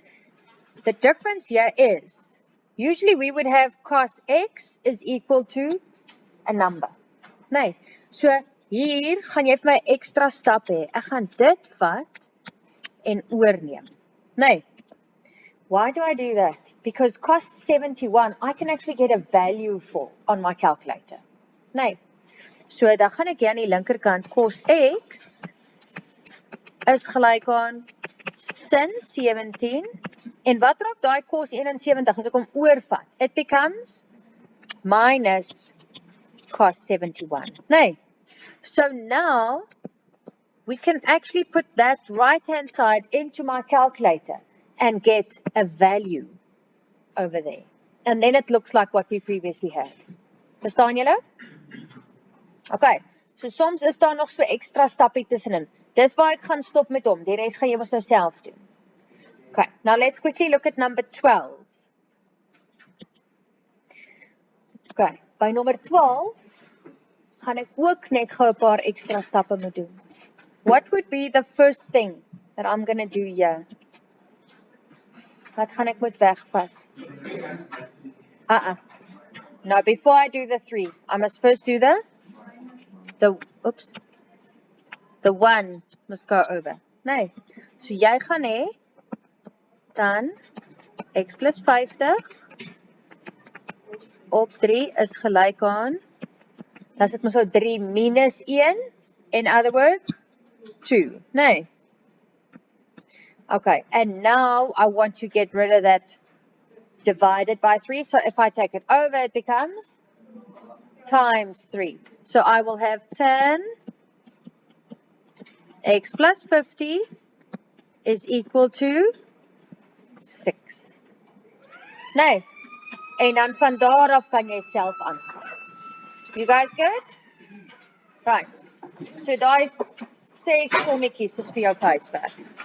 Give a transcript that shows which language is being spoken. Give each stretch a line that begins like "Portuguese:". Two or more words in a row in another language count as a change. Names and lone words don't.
English: The difference here is, usually we would have cos x is equal to a number.
Afrikaans: Nee, so hier gaan jy vir my extra stap hê. Ek gaan dit vat en oorneem. Nee,
English: why do I do that? Because cos 71, I can actually get a value for on my calculator.
Afrikaans: Nee, so dan gaan ek hier aan die linkerkant cos x is gelyk aan sin 17. En wat raak daai cos 71 as ek hom oorvat?
English: It becomes minus cos 71. Nee. So now we can actually put that right hand side into my calculator and get a value over there. And then it looks like what we previously had.
Afrikaans: Verstaan julle? Okay. So soms is daar nog so extra stappie tussenin. Dis waar ek gaan stop met hom. Die res gaan jy mos nou self doen.
English: Okay, now let's quickly look at number 12.
Afrikaans: Okay, by number 12 gaan ek ook net gou 'n paar extra stappe moet doen.
English: What would be the first thing that I'm going to do here?
Afrikaans: Wat gaan ek moet wegvat?
English: No, before I do the 3, I must first do the 1 must go over.
Afrikaans: Nee, so jy gaan hê, dan x plus 50 op 3 is gelyk aan, dan sit mos nou 3 minus 1,
English: in other words, 2, nee. Okay, and now I want to get rid of that divided by 3, so if I take it over, it becomes times 3. So I will have 10 x plus 50 is equal to 6.
Afrikaans: Nee, en dan van daar af kan jy self aangaan.
English: You guys good? Right,
Afrikaans: so daai 6 sommetjies is vir jou huiswerk.